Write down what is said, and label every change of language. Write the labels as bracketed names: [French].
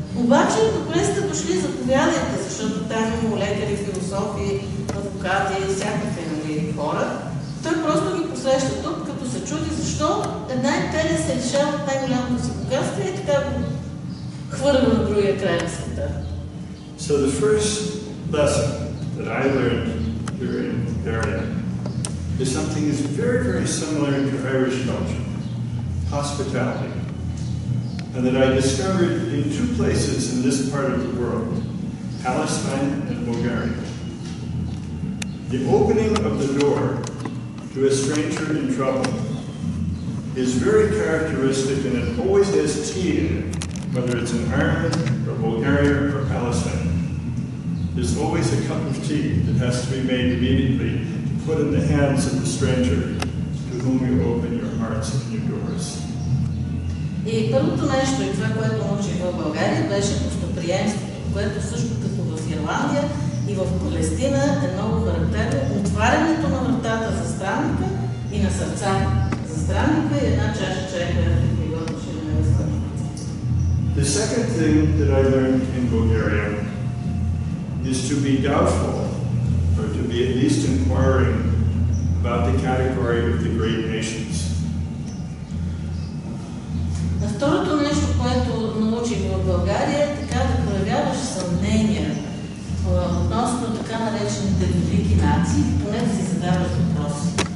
[Bulgarian] Обаче, добре сте дошли, заповядайте, защото там има лекари, философи, адвокати, всякакви хора. Той просто ги посреща тук, като се чуди защо една империя се лишава от най-голямото си богатство и така го хвърля на другия край на света. [English] So the first lesson that I learned here in Bulgaria is something that's very, very similar to Irish culture, hospitality. And that I discovered in two places in this part of the world, Palestine and Bulgaria. The opening of the door to a stranger in trouble is very characteristic, and it always has tea in it, whether it's in Ireland or Bulgaria or Palestine. There's always a cup of tea that has to be made immediately to put in the hands of the stranger whom you open your hearts and your doors. [Bulgarian] И първото нещо, и това, което научих в България, беше гостоприемството, което също като в Ирландия и в Палестина е много характерно. Отварянето на вратата за странника и на сърца за странника и една чаша чай, която е приготвяше на невестата. [English] The second thing that I learned in Bulgaria is to be doubtful, or to be at least inquiring about the category of the great nations. [Bulgarian] Второто нещо, което научих в България, е така да проявяваш съмнения относно така наречените велики нации, поне да си задаваш въпроси.